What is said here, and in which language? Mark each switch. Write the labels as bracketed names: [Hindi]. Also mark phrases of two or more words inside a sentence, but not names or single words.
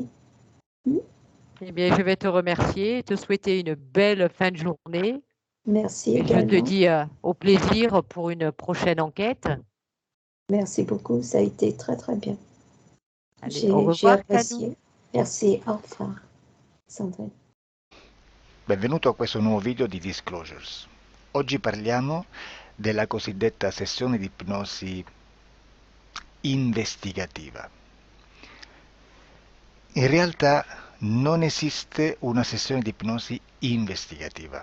[French] Eh bien, je vais te remercier et te souhaiter une belle fin de journée. Merci Et je te également. dis au plaisir pour une prochaine enquête. Merci beaucoup, ça a été très très bien. Allez, au J'ai revoir, Canou. apprécié. Merci, au revoir, Sandrine. [Italian] Benvenuto a questo nuovo video di Disclosures. Oggi parliamo della cosiddetta sessione di ipnosi investigativa. In realtà non esiste una sessione di ipnosi investigativa.